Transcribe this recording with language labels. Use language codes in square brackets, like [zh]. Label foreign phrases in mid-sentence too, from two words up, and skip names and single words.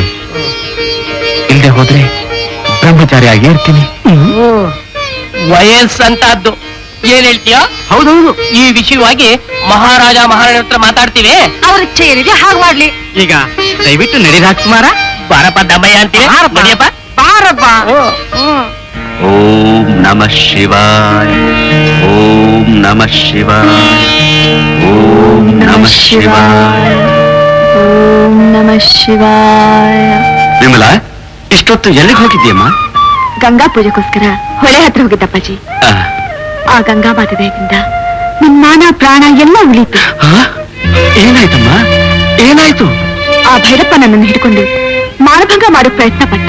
[kn] ಇಲ್ಲದೆ ಹೋದ್ರೆ ಬ್ರಹ್ಮಚಾರಿಯಾಗಿ ಇರ್ತೀನಿ. ವಯಸ್ಸಂತದ್ದು ಏನ್ ಹೇಳ್ತೀಯ? ಹೌದೌದು, ಈ ವಿಷಯವಾಗಿ ಮಹಾರಾಜ ಮಹಾರಾಣಿ ಹತ್ರ ಮಾತಾಡ್ತೀವಿ. ಅವ್ರ ಇಚ್ಛೆ ಏನಿದೆ ಹಾಗೆ ಮಾಡ್ಲಿ. ಈಗ ದಯವಿಟ್ಟು ನಡಿ ರಾಜ್ಕುಮಾರ. ಬಾರಪ್ಪ ದಮ್ಮಯ್ಯ ಅಂತೀವಿ. ನಡಿಯಪ್ಪ. ಬಾರಪ್ಪ. [sa] ಓಂ ನಮಃ ಶಿವಾಯ, ಓಂ ನಮಃ ಶಿವಾಯ, ಓಂ ನಮಃ ಶಿವಾಯ. ಓಂ ನಮಃ ಶಿವಾಯ. [kn] ವಿಮಲಾ, ಇಷ್ಟೊತ್ತು ಎಲ್ಲಿಗೆ ಹೋಗಿದ್ದೀಯಮ್ಮ? ಗಂಗಾ ಪೂಜೆಗೋಸ್ಕರ ಹೊಳೆ ಹತ್ರ ಹೋಗಿದ್ದಪ್ಪಾಜಿ. ಆ ಗಂಗಾ ಮಾತೆ ದಯದಿಂದ ನಿಮ್ಮ ಮಾನ ಪ್ರಾಣ ಎಲ್ಲ ಉಳಿತು. ಏನಾಯ್ತಮ್ಮ? ಏನಾಯ್ತು? ಆ ಭೈರಪ್ಪ ನನ್ನನ್ನು ಹಿಡ್ಕೊಂಡು ಮಾನಭಂಗ ಮಾಡೋ ಪ್ರಯತ್ನ ಪಟ್ಟ.